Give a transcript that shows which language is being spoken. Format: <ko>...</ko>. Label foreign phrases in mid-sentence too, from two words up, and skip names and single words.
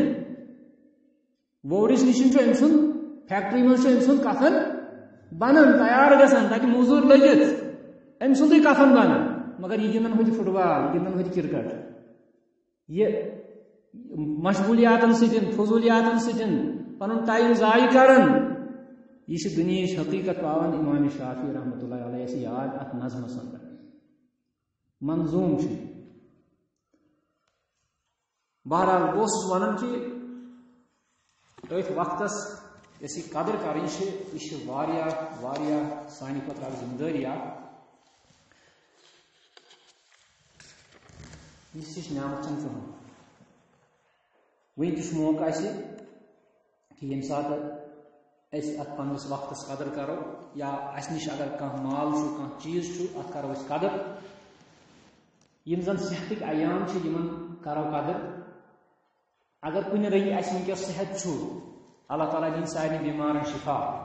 <ks>چھُ أمۍ سُنٛد فیکٹری منٛز چھُ أمۍ سُنٛد کفن بنان تیار گژھان تتہِ موٚزوٗر لٔگِتھ أمۍ سُنٛدُے کفن بنان مگر یہ گِنٛدان ہوٚتہِ فٹ بال یہ گِنٛدان ہوٚتہِ کرکٹ یہ مشغولیاتن سۭتۍ فضولیاتن سۭتۍ پنُن ٹایم ضایع کران یہ چھِ دُنیہٕچ حقیقت پاوان امام شافعی</ks> <ar>رحمۃ اللہ علیہ</ar> <ks>سے یاد اتھ نظمس اندر منظوم چھُ بہرحال بہٕ اوسُس ونان کہ أتھۍ وقتس یۄس یہِ قدر کرٕنۍ چھِ یہِ چھِ واریاہ سانہِ خٲطرٕ اکھ ذمہٕ دٲری اکھ یُس یہِ نعمت چھنہٕ کٕہٕنۍ وٕنہِ تہِ چھُ موقعہٕ اَسہِ کہ ییٚمہِ ساتہٕ أسۍ اتھ پننس وقتس قدر کرو یا اَسہِ نِش اگر کانٛہہ مال چھُ کانٛہہ چیٖز چھُ اتھ کرو أسۍ قدر یِم زن صحتٕکۍ ایام چھِ یِمن کرو قدر اگر کُنہِ رٔنگۍ اَسہِ وٕنکیٚس صحت چھُ اللہ تعالیٰ دِنۍ سارنٕے بیمارن شفا</ks>